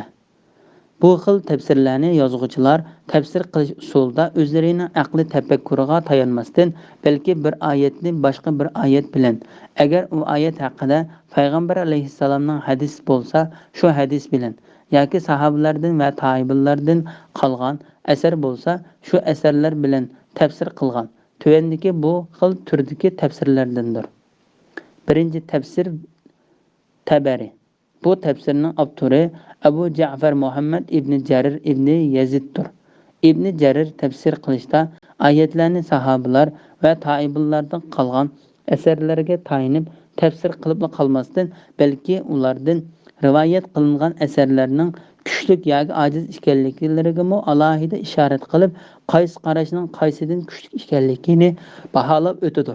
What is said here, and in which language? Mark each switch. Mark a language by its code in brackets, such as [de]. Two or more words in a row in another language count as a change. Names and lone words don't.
[uz] Bu xil tafsirlarni yozuvchilar tafsir qilish usulida o'zlarining aqli tafakkuriga tayanmasdan, balki bir oyatni boshqa bir oyat bilan, agar u oyat haqida payg'ambar alayhissalomning hadis bo'lsa, shu hadis bilan yoki sahobalardan va tabiinlardan qolgan asar bo'lsa, shu asarlar bilan tafsir qilgan. Tuvandagi bu xil turdagi tafsirlardandir. Birinchi tafsir Tabari. Bu tafsirning avtori Abu Ja'far Muhammad ibn Jarir ibn Yaziddir. Ibn Jarir tafsir qilishda oyatlarni sahobalar va tabiinlardan qolgan asarlarga tayinib tafsir qilib qolmasdan, balki ulardan rivoyat qilingan asarlarning kuchlik yoki ojiz ekanliklariga alohida ishorat qilib, qaysi qarashning qaysidan kuchli ekanligini baholab o'tadi.